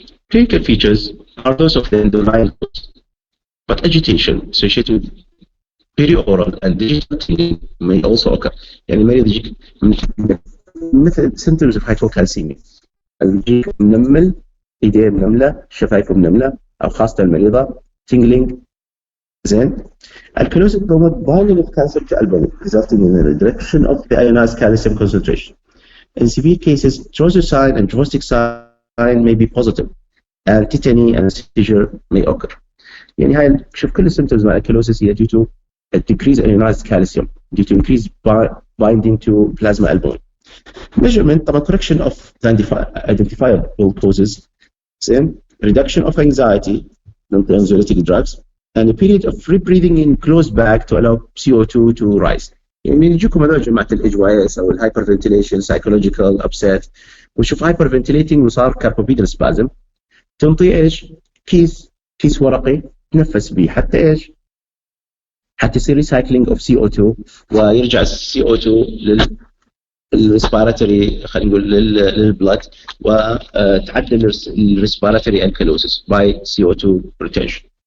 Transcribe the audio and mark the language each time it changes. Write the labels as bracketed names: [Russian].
[English] Clinical features are those of the underlying cause, but agitation associated with perioral and digital tingling may also occur. [Arabic] يعني المريض يجيك مثل [English] symptoms of hypocalcemia، [Arabic] يجيك منمل، ايديه منمله، شفايفه منمله، او خاصه المريضه tingling. [English] زين. Alkalosis promotes binding of calcium to albumin, resulting in a reduction of the ionized calcium concentration. In severe cases, thrombocyte and thrombotic sign may be positive, and tetany and seizure may occur. [Arabic] يعني هاي شوف كل السيمتومز مع [English] alkalosis هي due to a decreased ionized calcium due to increased binding to plasma albumin. Measurement طبعا correction of identifiable causes, same reduction of anxiety, anxiolytic drugs, and a period of free breathing in closed bag to allow CO2 to rise. [Arabic] يعني يجيكم هذول جماعة الإجوايس أو الهايبرفنتيليشن [English] psychological upset، [Arabic] وشوف hyperventilating وصار carpopedal spasm، تنطي إيش؟ كيس ورقي تنفس به حتى إيش؟ حتى يصير [English] recycling of CO2 [Arabic] ويرجع ال CO2 الريسبيراتوري، خلينا نقول للبلد، وتعدل الريسبيراتوري alkalosis [English] by CO2 retention.